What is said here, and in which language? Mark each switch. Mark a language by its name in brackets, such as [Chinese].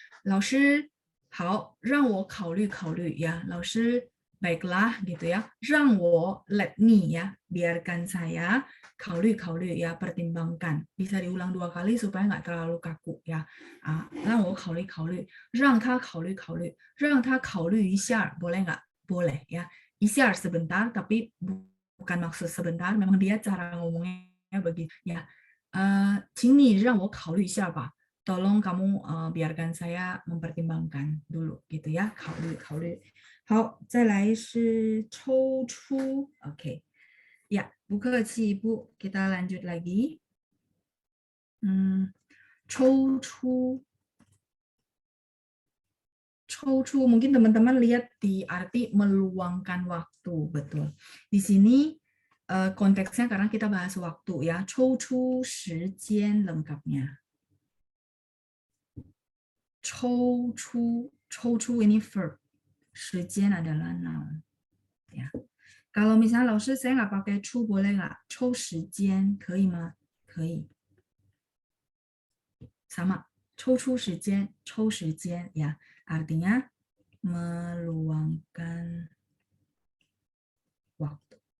[Chinese] 老师好，让我考虑考虑 ya. [Indonesian] 老师 baiklah gitu ya. 让我 let me ya, biarkan saya kaulu ya, pertimbangkan. Bisa diulang 2 kali supaya nggak terlalu kaku ya. [Chinese] 让我考虑让他考虑让他考虑一下 [Indonesian] boleh nggak? Boleh ya. 一下 sebentar tapi bukan maksud sebentar, memang dia cara ngomongnya begitu ya. [Chinese] 请你让我考虑一下吧. [Indonesian] Tolong kamu biarkan saya mempertimbangkan dulu gitu ya. [Chinese] 考虑.好，再来是抽出.Oke. [Indonesian] Ya, [Chinese] 不客气 [Indonesian] Ibu. Kita lanjut lagi. 抽出 mungkin teman-teman lihat di arti meluangkan waktu, betul. Di sini konteksnya karena kita bahas waktu ya. [Chinese] 抽出时间 lengkapnya. [Indonesian] 抽出 ini verb, 时间 adalah noun. Ya. Kalau misalnya 老师 saya nggak pakai 出 boleh nggak? [Chinese] 抽时间可以吗？可以。 [Indonesian] sama, 抽出时间ya, artinya meluangkan waktu.